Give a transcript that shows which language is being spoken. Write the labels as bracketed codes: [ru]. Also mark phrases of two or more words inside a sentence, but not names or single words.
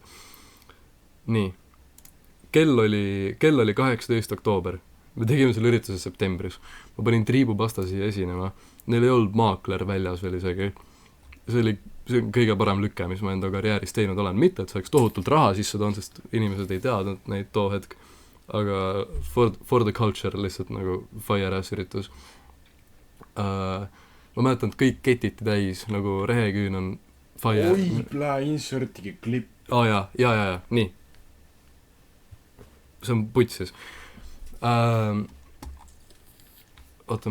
[et] Nii. Kell oli 18. oktoober. Me tegime selle ürituse septembris. Ma panin Triibu Pasta siia esinema. Neil ei olnud maakler väljas veel isegi. See on kõige parem lüke, mis ma enda karjääris teinud olen. Mitte, et see oleks tohutult raha sisse toon, sest inimesed ei teadnud neid too hetk. Aga [en] for the culture [et] lihtsalt nagu [en] fire ass [et] üritus. Ma mäletan, et kõik ketiti täis, nagu reheküün on fire. Oi, pläe, insertige klipp. Jaa, nii. See on putsis. Oota.